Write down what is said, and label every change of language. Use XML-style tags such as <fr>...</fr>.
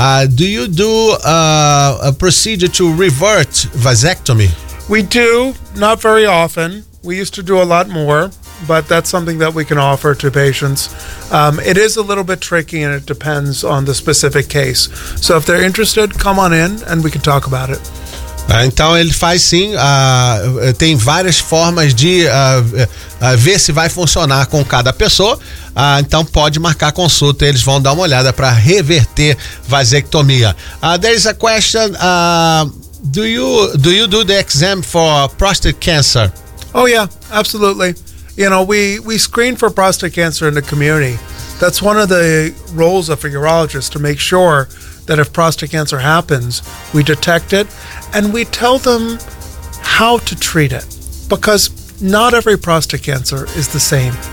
<en>Do you do a procedure to revert vasectomy? We do, not very often. We used to do a lot more, but that's something that we can offer to patients. It is a little bit tricky and it depends on the specific case. So if they're interested, come on in and we can talk about it.</en> <pt>Então ele faz sim, tem várias formas de ver se vai funcionar com cada pessoa, então pode marcar consulta, eles vão dar uma olhada para reverter vasectomia.</pt> <en>There is a question, do you do the exam for prostate cancer? Oh yeah, absolutely. You know, we screen for prostate cancer in the community. That's one of the roles of a urologist, to make sure that if prostate cancer happens, we detect it and we tell them how to treat it, because not every prostate cancer is the same.</en>